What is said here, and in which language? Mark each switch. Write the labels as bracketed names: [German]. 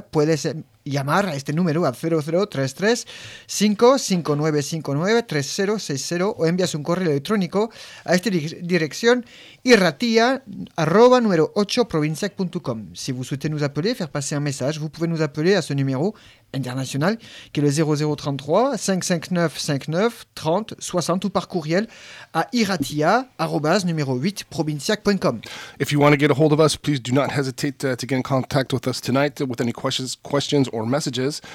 [Spanish] Puedes llamar a este número, al 0033-55959-3060, o envías un correo electrónico a esta dirección irratia@numero8provinciac.com. [French] Si vous souhaitez nous appeler, faire passer un message, vous pouvez nous appeler à ce numéro international, qui est le 0033-559-59-30-60, ou par courriel à irratia@numero8provinciac.com. [English] If you want to get a hold of us, please do not hesitate to get in contact with us tonight with any questions or messages.